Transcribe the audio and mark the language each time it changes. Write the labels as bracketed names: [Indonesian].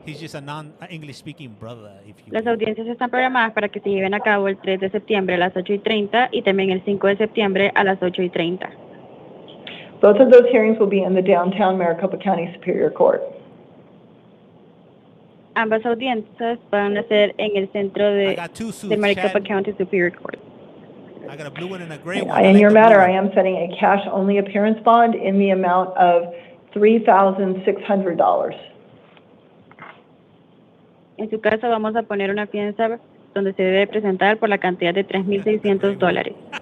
[English] He's just a non-English speaking brother, if you [Spanish] Las audiencias están programadas para que se lleven a cabo el 3 de septiembre a las 8:30 y también el 5 de septiembre a las 8:30. [English] Both of those hearings will be in the downtown Maricopa County Superior Court. [Spanish] Ambas audiencias van a ser en el centro de Maricopa County Superior Court. [English] I got a blue one and a gray one. In your matter, I am setting a cash-only appearance bond in the amount of $3,600. [Spanish] En su caso, vamos a poner una fianza donde se debe presentar por la cantidad de $3,600.